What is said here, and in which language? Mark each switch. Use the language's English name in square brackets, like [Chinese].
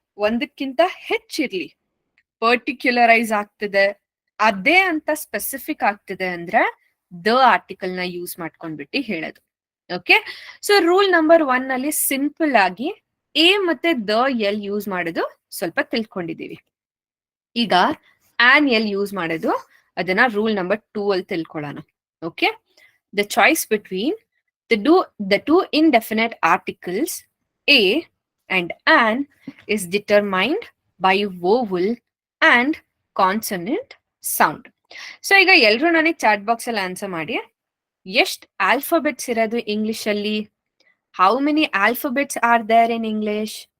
[Kannada] ಒಂದಕ್ಕಿಂತ ಹೆಚ್ಚಿರ್ಲಿ, ಪರ್ಟಿಕ್ಯುಲರೈಸ್ ಆಗ್ತಿದೆ, ಅದೇ ಅಂತ ಸ್ಪೆಸಿಫಿಕ್ ಆಗ್ತಿದೆ ಅಂದ್ರೆ ದ ಆರ್ಟಿಕಲ್ ನ ಯೂಸ್ ಮಾಡ್ಕೊಂಡ್ಬಿಟ್ಟು ಹೇಳೋದು. ಓಕೆ, ಸೊ ರೂಲ್ ನಂಬರ್ 1 ಅಲ್ಲಿ ಸಿಂಪಲ್ ಆಗಿ ಎ ಮತ್ತೆ ದ ಎಲ್ ಯೂಸ್ ಮಾಡೋದು ಸ್ವಲ್ಪ ತಿಳ್ಕೊಂಡಿದೀವಿ. ಈಗ ಆನ್ ಎಲ್ ಯೂಸ್ ಮಾಡೋದು ಅದನ್ನ ರೂಲ್ ನಂಬರ್ 2 ಅಲ್ಲಿ ತಿಳ್ಕೊಳ್ಳೋಣ. [English] Okay, the choice between the two indefinite articles a and an is determined by vowel and consonant sound. [Kannada] So ಈಗ ಎಲ್ರು ನನಗೆ ಚಾಟ್ ಬಾಕ್ಸ್ ಅಲ್ಲಿ ಆನ್ಸರ್ ಮಾಡಿ, ಎಷ್ಟು ಆಲ್ಫಾಬೆಟ್ಸ್ ಇರೋದು ಇಂಗ್ಲಿಷ್ ಅಲ್ಲಿ? [English] How many alphabets are there in English?